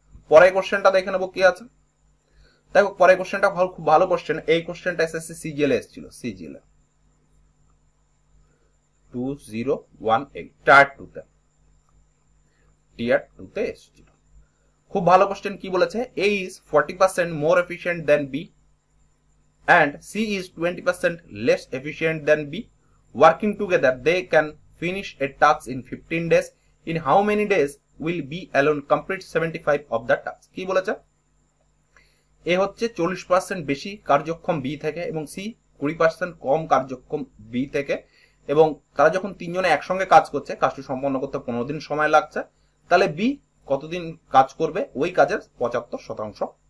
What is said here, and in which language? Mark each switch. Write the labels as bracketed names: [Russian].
[Bangla] পরের কোশ্চেনটা দেখে নেবো কি আছে। দেখো পরের কোশ্চেনটা খুব ভালো কোশ্চেন। এই কোশ্চেনটা এসএসসি সিজিএল এসেছিল, সিজিএল 2018 টিয়ার 2 তে এসেছিল। খুব ভালো কোশ্চেন। কি বলেছে? [English] A is 40% more efficient than B and C is 20% less efficient than B. Working together, they can finish a task in 15 days. In how many days will B alone complete 75 of the task? [Bangla] কি বলেছে? A হচ্ছে 40% বেশি কার্যক্ষম B থেকে এবং C 20% কম কার্যক্ষম B থেকে, এবং তারা যখন তিনজনে একসঙ্গে কাজ করছে, কাজটি সম্পন্ন করতে 15 দিন সময় লাগছে, তাহলে B কতদিন কাজ করবে ওই কাজের 75%।